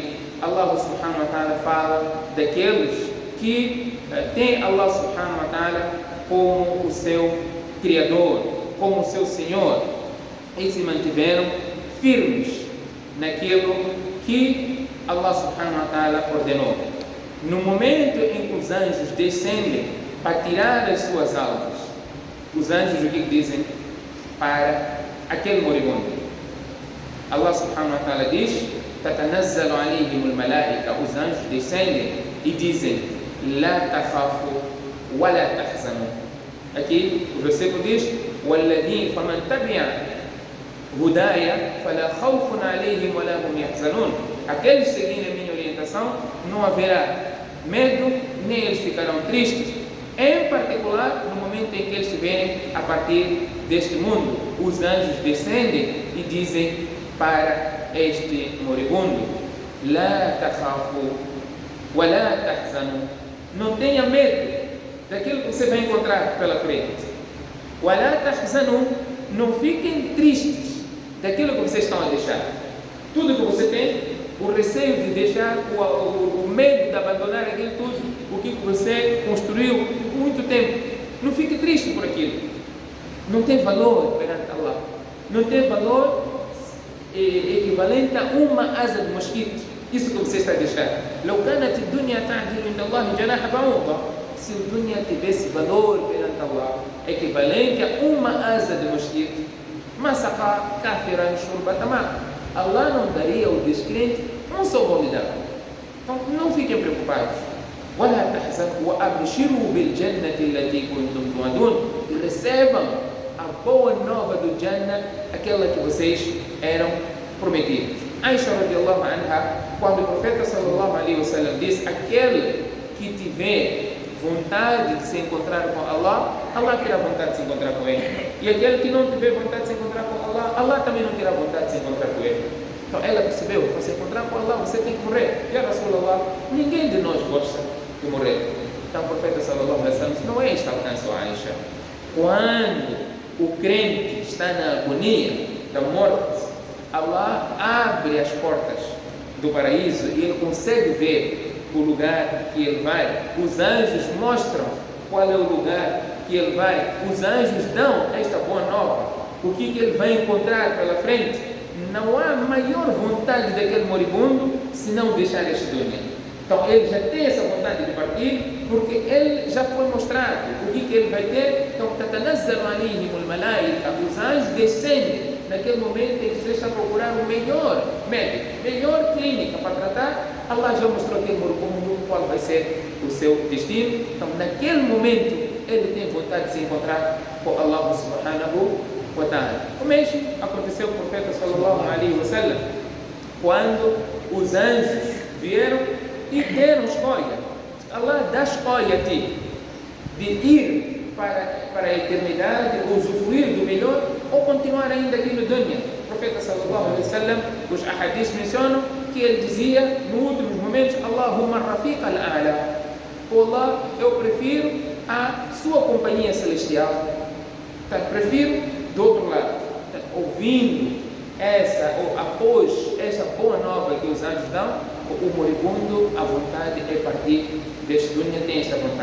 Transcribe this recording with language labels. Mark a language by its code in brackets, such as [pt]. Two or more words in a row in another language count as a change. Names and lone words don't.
[pt] Allah [ar] سبحانه وتعالى [pt] fala daqueles que têm Allah [ar] سبحانه وتعالى [pt] como o seu Criador, como seu Senhor, e se mantiveram firmes naquilo que Allah [ar] سبحانه وتعالى [pt] ordenou. No momento em que os anjos descendem para tirar as suas almas, os anjos o que dizem para aquele moribundo? [ar] الله سبحانه وتعالى diz: تتنزل عليهم الملائكة. [pt] Os anjos descendem e dizem: [ar] لا تخافوا ولا تحزنوا. [pt] Aqui o versículo diz: [ar] وَالَّذِينَ فَمَنْ تَبِعَ هُدَايَ فَلَا خَوْفٌ عَلَيْهِمْ وَلَا هُمْ يَحْزَنُونَ. [pt] Aqueles que seguirem a minha orientação, não haverá medo, nem eles ficarão tristes. Em particular, no momento em que eles estiverem a partir deste mundo, os anjos descendem e dizem para este moribundo: [ar] لَا تَخَافُوا وَلَا تَحْزَنُوا. [pt] Não tenha medo daquilo que você vai encontrar pela frente. [ar] وَلَا تَحْزَنُوا. [pt] Não fiquem tristes daquilo que vocês estão a deixar. Tudo que você tem, o receio de deixar, o medo de abandonar aquilo tudo, o que você construiu por muito tempo. Não fique triste por aquilo. Não tem valor perante Allah. Não tem valor equivalente a uma asa de mosquito. Isso que você está a deixar. [ar] لو كانت الدنيا تعدل عند الله جناح بعوضة. [pt] Se a dunya tivesse valor perante Allah, equivalente a uma asa de mosquito, [ar] ما سقى كافرا شربة ماء. [pt] Allah não daria ao descrente um só gole d'água. Então não fiquem preocupados. [ar] ولا تحزنوا وأبشروا بالجنة التي كنتم توعدون. [pt] E recebam a boa nova do Jannah, aquela que vocês eram prometidos. [ar] Aisha رضي الله عنها, [pt] quando o profeta [ar] صلى الله عليه وسلم [pt] disse: aquele que tiver vontade de se encontrar com Allah, Allah terá vontade de se encontrar com ele. E aquele que não tiver vontade de se encontrar com Allah, Allah também não terá vontade de se encontrar com ele. Então ela percebeu: para se encontrar com Allah, você tem que morrer. [ar] يا رسول الله, [pt] ninguém de nós gosta de morrer. Então o profeta [ar] صلى الله عليه وسلم [pt] disse: não é este alcance, Aisha. Quando o crente está na agonia, da morte, Allah abre as portas do paraíso e ele consegue ver o lugar que ele vai. Os anjos mostram qual é o lugar que ele vai. Os anjos dão esta boa nova. O que ele vai encontrar pela frente? Não há maior vontade daquele moribundo se não deixar este dunya. Então ele já tem essa vontade de partir, porque ele já foi mostrado o que ele vai ter. Então, [ar] تتنزل عليهم الملائكة, [pt] os anjos descendem. Naquele momento eles deixam procurar o melhor médico, melhor clínica para tratar. Allah já mostrou aquele moribundo qual vai ser o seu destino. Então, naquele momento, ele tem vontade de se encontrar com Allah [ar] سبحانه وتعالى. [pt] O mesmo aconteceu com o profeta [ar] صلى الله عليه وسلم, [pt] quando os anjos vieram e deram escolha. Allah dá escolha a ti de ir para a eternidade, usufruir do melhor, ou continuar ainda aqui no dunya. O profeta [ar] صلى الله عليه وسلم, [pt] os ahadis mencionam que ele dizia nos últimos momentos: [ar] اللهم الرفيق الأعلى. [pt] Oh Allah, eu prefiro a sua companhia celestial. Então, prefiro do outro lado. Então, ouvindo essa, ou após essa boa nova que os anjos dão, o moribundo, a vontade é partir deste dunya, tem esta vontade.